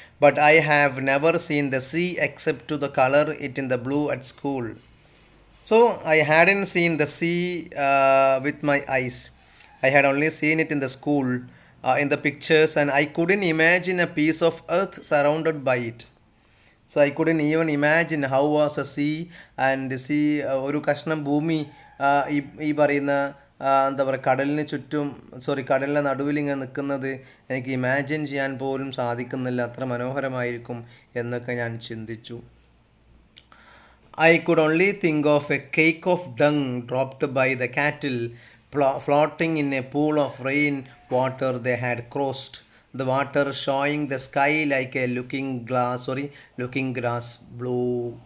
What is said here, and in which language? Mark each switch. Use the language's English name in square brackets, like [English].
[English] But I have never seen the sea except to the color it in the blue at school. So I hadn't seen the sea with my eyes. I had only seen it in the school, in the pictures, and I couldn't imagine a piece of earth surrounded by it. So I couldn't even imagine how was a sea, and sea [Malayalam] ഒരു കഷ്ണം ഭൂമി ഈ പറയുന്ന എന്താ പറയുക കടലിൻ്റെ നടുവിൽ ഇങ്ങനെ നിൽക്കുന്നത് എനിക്ക് ഇമാജിൻ ചെയ്യാൻ പോലും സാധിക്കുന്നില്ല, അത്ര മനോഹരമായിരിക്കും എന്നൊക്കെ ഞാൻ ചിന്തിച്ചു. [English] I could only think of a cake of dung dropped by the cattle floating in a pool of rain water they had crossed, the water showing the sky like a looking grass blue.